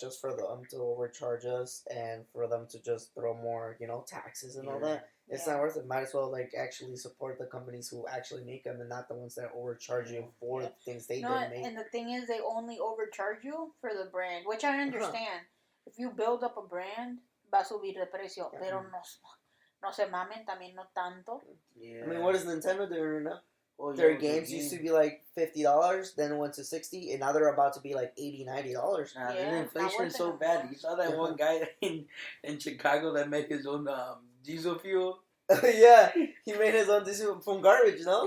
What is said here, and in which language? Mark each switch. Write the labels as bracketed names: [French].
[English] Just for them to overcharge us and for them to just throw more, taxes and all that. It's not worth it. Might as well like actually support the companies who actually make them and not the ones that overcharge you for the things they didn't make. And the thing is, they only overcharge you for the brand, which I understand. If you build up a brand, [Spanish] va a subir de precio, pero no se mamen, también no tanto. [English] Yeah. I mean, what is Nintendo doing right now? Oh, Their games used to be like $50, then it went to $60, and now they're about to be like $80, $90. Nah, the inflation is so bad. You saw that one guy in Chicago that made his own diesel fuel? Yeah, he made his own diesel from garbage, no?